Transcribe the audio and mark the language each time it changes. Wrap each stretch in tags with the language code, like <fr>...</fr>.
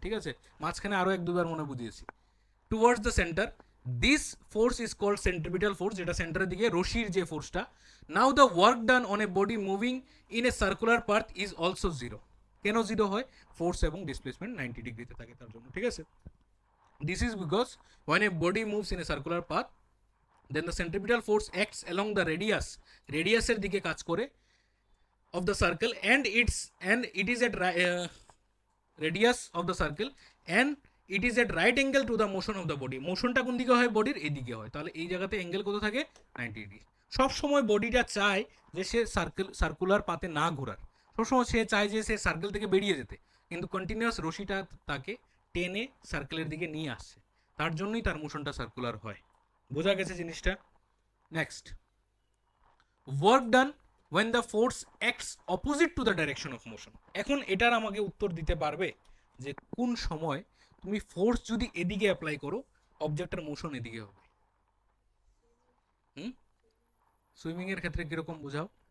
<bn>ঠিক আছে, মাঝখানে আরও 1-2বার মনে বুঝিয়েছি।</bn> <en>towards the centre, this force is called centripetal force,</en> <bn>যেটা সেন্টারের দিকে রশির যে ফোর্সটা।</bn> <en>Now the work done on a body moving in a circular path is also 0।</en> <bn>কেন 0 হয়? ফোর্স এবং ডিসপ্লেসমেন্ট 90 ডিগ্রিতে থাকে তার জন্য। ঠিক আছে,</bn> <en>this is because when a body moves in a circular path, then the centripetal force acts along the radius,</en> <bn>রেডিয়াসের দিকে কাজ করে,</bn> <en>of the circle, and it is at radius of the circle, and it is at right angle to the motion of the body.</en> <bn>মোশনটা কোন দিকে হয়? বডির এদিকে হয়। তাহলে এই জায়গাতে অ্যাঙ্গেল কত থাকে? 90 ডিগ্রি। সব সময় বডিটা চায় যে সে সার্কুলার পাতে না ঘোরার, সবসময় সে চায় যে সে সার্কেল থেকে বেরিয়ে যেতে, কিন্তু কন্টিনিউয়াস রশিটা তাকে টেনে সার্কেলের দিকে নিয়ে আসছে, তার জন্যই তার মোশনটা সার্কুলার হয়। বোঝা গেছে জিনিসটা?</bn> <en>Next, work done when the force acts opposite to the direction of motion।</en> <bn>এখন এটার আমাকে উত্তর দিতে পারবে যে কোন সময় তুমি ফোর্স যদি এদিকে অ্যাপ্লাই করো, অবজেক্টের মোশন এদিকে হবে। সুইমিং এর ক্ষেত্রে কিরকম বোঝাও?</bn>